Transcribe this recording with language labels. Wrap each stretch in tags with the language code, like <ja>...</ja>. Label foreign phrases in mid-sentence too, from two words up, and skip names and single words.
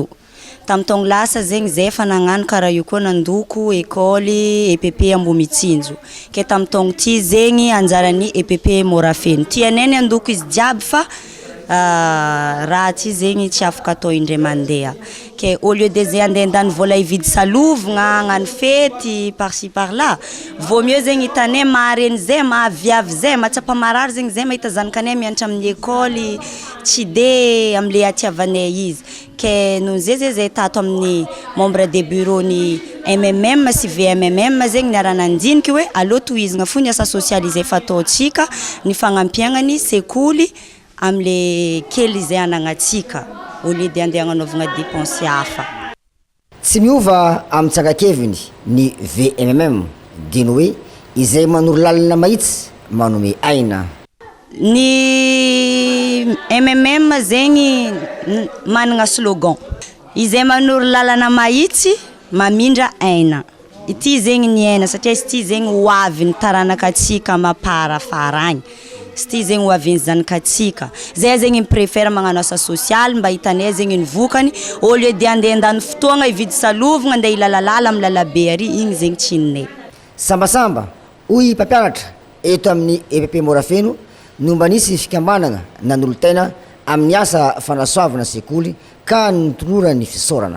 <mg>Tamin'ny taogno lasa zegny zay fa nagnano karaha io koa nandoko école EPP Ambomitsinjo. Ke tamin'ny taogno ty zegny anjaran'ny EPP Morafeno. Tianay andoko izy jiaby fa raha ty zegny tsy afaka atao indray mandeha. Ke</mg> <fr>au lieu de</fr> <mg>zay andendany vola ividy salovagna agnano fety</mg> <fr>par-ci par-là, vaut mieux</fr> <mg>zegny hitanay mahareny zay mahaviavy zay mahatsapa marary zegny zay mahita zanakanay mianatra amin'ny école tsy de am'le atiavanay izy. Ke noho zay tato amin'ny</mg> <fr>membre de bureau</fr> <mg>ny MMM sy VMMM zegny niara-nandiniky hoe allo tohizagna fo ny asa sosialy izay fataontsika ny fagnampiagnany sekoly am'le kely izay anagnatsika</mg> <fr>au lieu de</fr> <mg>andeha agnanaovagna dépense hafa. Tsy miova amin'ny tsakakeviny ny VMM dino hoe izay manoro lalana mahitsy manome aina. Ny MMM zegny managna slogan izay manoro lalana mahitsy mamindra aina. Ity zegny ny aina satria ity zegny hoavy ny taranakatsika maparafaragny. Ity zegny hoavin'ny zanakatsika. Zay zegny préfère magnano asa sosialy mba hitanay zegny ny vokany</mg> <fr>au lieu de</fr> <mg>andeha andany fotoagna hividy salovagna andeha hilalalala amin'ny lalabe ary igny zegny tsinonay. Sambasamba hoy mpampianatra eto amin'ny EPP Morafeno no mba nisy fikambanana nanolo-taina amin'ny asa fanasoavana sekoly ka nitonora ny fisaorana.</mg>